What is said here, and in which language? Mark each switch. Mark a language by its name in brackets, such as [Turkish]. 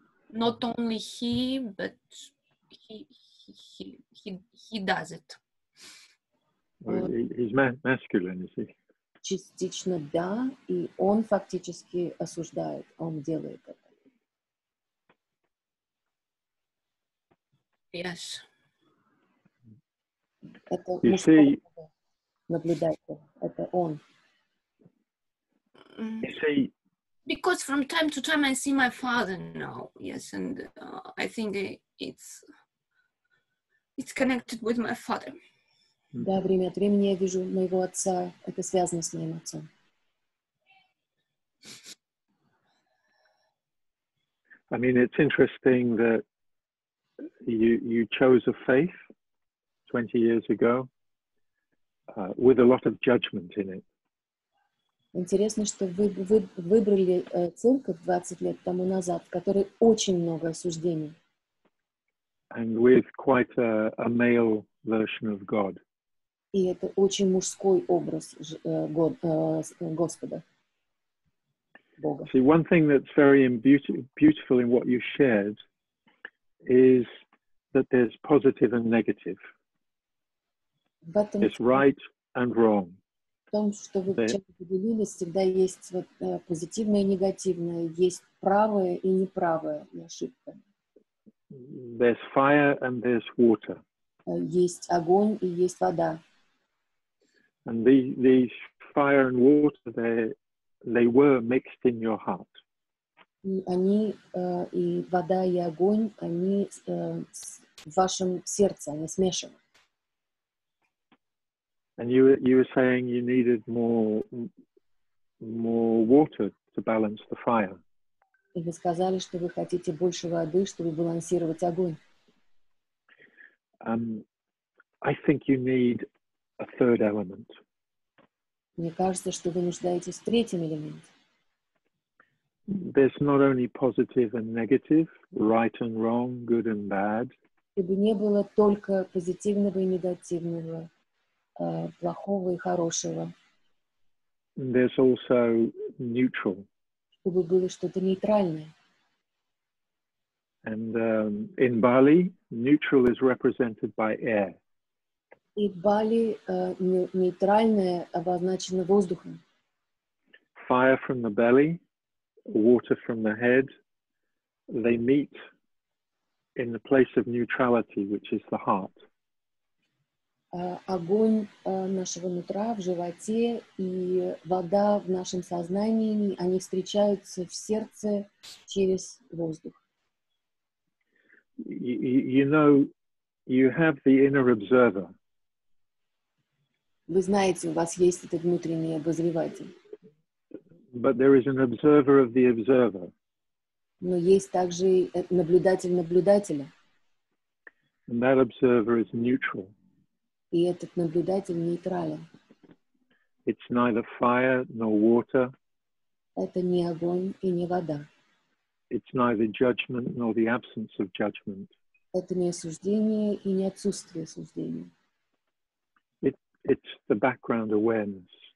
[English] Not only he, but he does it. He's masculine, is he? [Russian] Частично да, и он фактически осуждает, он делает это. [English] Yes. [Russian] Это [English] You [Russian] мужской [English] see, [Russian] наблюдатель, это он. [English] you see, Because from time to time I see my father now, yes, and I think it's connected with my father. [Russian] Да, время от времени я вижу моего отца, это связано с моим отцом. [English] I mean, it's interesting that you chose a faith 20 years ago with a lot of judgment in it. [Russian] Интересно, что вы выбрали церковь 20 лет тому назад, в которой очень много осуждений. [English] And with quite a male version of God. [Russian] И это очень мужской образ Господа, Бога. [English] See, one thing that's very beautiful in what you shared is that there's positive and negative. It's right and wrong. [Russian] В том, что вы чем поделились, всегда есть вот, позитивное и негативное, есть правое и неправое, и ошибка. [English] There's fire and there's water. [Russian] Есть огонь и есть вода. [English] And these fire and water, they were mixed in your heart. [Russian] И они, и вода, и огонь, они в вашем сердце, они смешаны. [English] And you were saying you needed more water to balance the fire. [Russian] И вы сказали, что вы хотите больше воды, чтобы балансировать огонь. [English] I think you need a third element. [Russian] Мне кажется, что вы нуждаетесь в третьем элементе. [English] There's not only positive and negative, right and wrong, good and bad. [Russian] Чтобы не было только позитивного и негативного, плохого и хорошего. [English] There's also neutral. [Russian] Чтобы было что-то нейтральное. [English] And in Bali, neutral is represented by air. [Russian] И в Бали нейтральное обозначено воздухом. [English] Fire from the belly, water from the head, they meet in the place of neutrality, which is the heart. [Russian] Огонь нашего нутра в животе и вода в нашем сознании, они встречаются в сердце через воздух. [English] You know, you have the inner observer. [Russian] Вы знаете, у вас есть этот внутренний обозреватель. [English] But there is an observer of the observer. [Russian] Но есть также наблюдатель наблюдателя. [English] And that observer is neutral. [Russian] И этот наблюдатель нейтрален. [English] It's neither fire nor water. [Russian] Это не огонь и не вода. [English] It's neither judgment nor the absence of judgment. [Russian] Это не осуждение и не отсутствие суждения. [English] It's the background awareness.